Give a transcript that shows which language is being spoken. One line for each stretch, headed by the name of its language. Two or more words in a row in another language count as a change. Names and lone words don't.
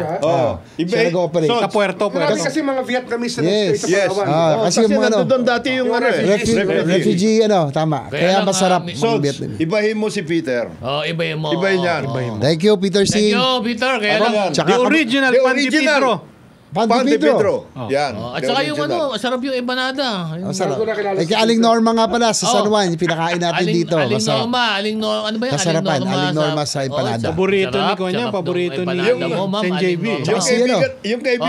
Filipino: ba? Oh. Siya nag-ooperate. Sa Puerto. Marami kasi mga Vietnamese na
English: Yes.
Filipino: nagstay sa
English: Yes.
Filipino: Palawan. Kasi yung mga ano, nandun dati yung ano eh. refugee, tama. Kaya Kaya lang, masarap may- yung So, Vietnamese. ibahin mo si Peter. Oh, ibahin mo. Ibahin yan.
English: Thank you, Peter Thank Singh. you,
Filipino: Peter. Kaya Ano lang. yan? Tsaka
English: The original The
Filipino: Pan de
English: original.
Filipino: Pedro. Pandi Pandi Pedro. Pedro. Yan. Oh, at
English: The
Filipino: saka yung
English: original.
Filipino: masarap yung empanada. Yung Masarap. Bago nakilala Eh, si kay Aling Peter. Norma nga pala sa San Oh. Juan, yung pinakain natin dito. Aling Masarap. Norma, ano ba yan? Kasarapan, Aling Norma sa empanada. Paborito ni sarap, Kuya, sarap paborito ng ni empanada mo, ma'am, Sen. Aling JB. Norma. Yung Si ano? kaibigan, yung kaibigan